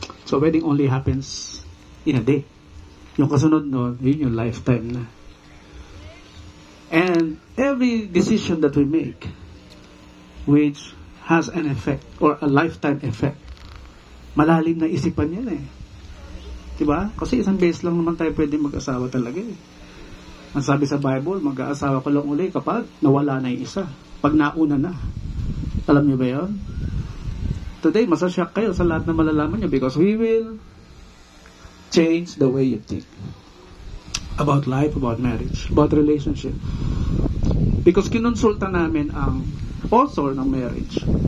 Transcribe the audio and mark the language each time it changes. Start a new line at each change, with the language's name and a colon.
English: So wedding only happens in a day.
Filipino: Yung kasunod nun, yun yung lifetime na.
English: And every decision that we make, which has an effect or a lifetime effect,
Filipino: malalim na isipan yan eh. Diba? Kasi isang beses lang naman tayo pwede mag-asawa talaga eh. Ang sabi sa Bible, mag-aasawa ka lang uli kapag nawala na yung isa. Pag nauna na. Alam niyo ba yun?
English: Today,
Filipino: masashock kayo sa lahat na malalaman niyo
English: because we will change the way you think about life, about marriage, about relationship.
Filipino: Because kinonsulta namin ang author ng marriage.